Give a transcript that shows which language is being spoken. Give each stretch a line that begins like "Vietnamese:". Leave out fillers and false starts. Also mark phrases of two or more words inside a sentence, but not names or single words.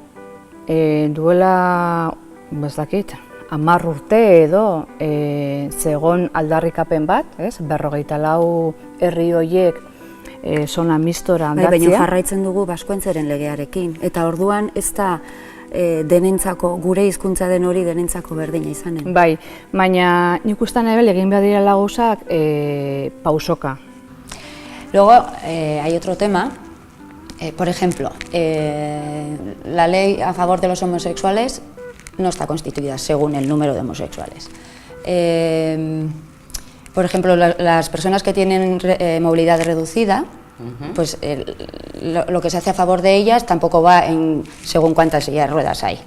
Basque: Duela, 10 urte edo zegon aldarrikapen bat, 54 herri horiek zona mistora aldatzea. Baina jarraitzen dugu Baskuentzeren legearekin, eta orduan ez da denentzako, gure hizkuntza den hori denentzako berdina izanen. Bai, baina nik ustean egin behar direla gauzak pausoka.
Spanish: Luego, hay otro tema, por ejemplo, la ley a favor de los homosexuales no está constituida según el número de homosexuales. Por ejemplo, las personas que tienen movilidad reducida, pues lo que se hace a favor de ellas tampoco va según cuántas sillas de ruedas hay.